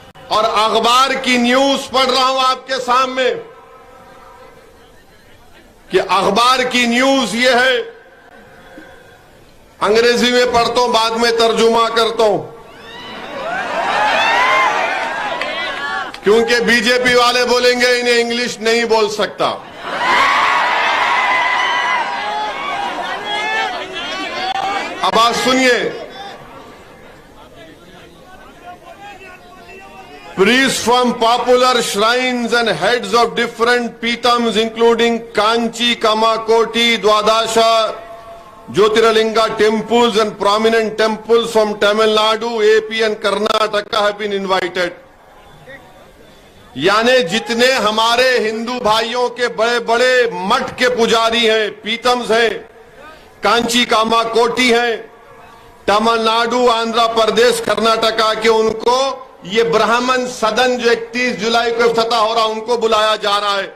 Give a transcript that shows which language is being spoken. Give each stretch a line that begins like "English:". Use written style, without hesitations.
Hindi: और अखबार की न्यूज पढ़ रहा हूं आपके सामने कि अखबार की न्यूज ये है, अंग्रेजी में पढ़ता हूं, बाद में तर्जुमा करता हूं, क्योंकि बीजेपी वाले बोलेंगे इन्हें इंग्लिश नहीं बोल सकता। अब आप सुनिए,
English: priests from popular shrines and heads of different peetams including Kanchi, Kamakoti, Dwadasha, Jyotirlinga temples and prominent temples from Tamil Nadu, AP and Karnataka have been invited.
Hindi: यानी जितने हमारे हिंदू भाइयों के बड़े बड़े मठ के पुजारी हैं, पीतम्स हैं, कांची कामाकोटी हैं, तमिलनाडु, आंध्र प्रदेश, कर्नाटका के, उनको ये ब्राह्मण सदन जो 31 जुलाई को इफ्तिताह हो रहा, उनको बुलाया जा रहा है।